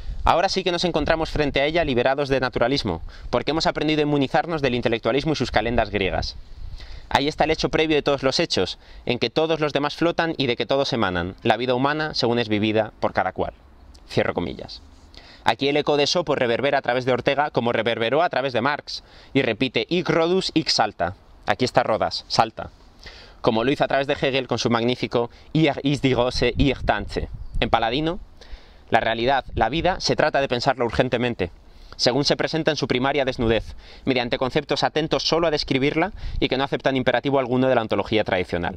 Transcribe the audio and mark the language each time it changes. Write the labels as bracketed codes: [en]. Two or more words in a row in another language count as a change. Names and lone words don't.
[es] Ahora sí que nos encontramos frente a ella liberados de naturalismo, porque hemos aprendido a inmunizarnos del intelectualismo y sus calendas griegas. Ahí está el hecho previo de todos los hechos, en que todos los demás flotan y de que todos emanan, la vida humana según es vivida por cada cual. Cierro comillas. Aquí el eco de Esopo reverbera a través de Ortega como reverberó a través de Marx, y repite [la] hic Rodus hic salta. [es] Aquí está Rodas, salta. Como lo hizo a través de Hegel con su magnífico [de] Ir ist die Rose, ir tanze. [es] En Paladino, la realidad, la vida, se trata de pensarla urgentemente, según se presenta en su primaria desnudez, mediante conceptos atentos solo a describirla y que no aceptan imperativo alguno de la ontología tradicional.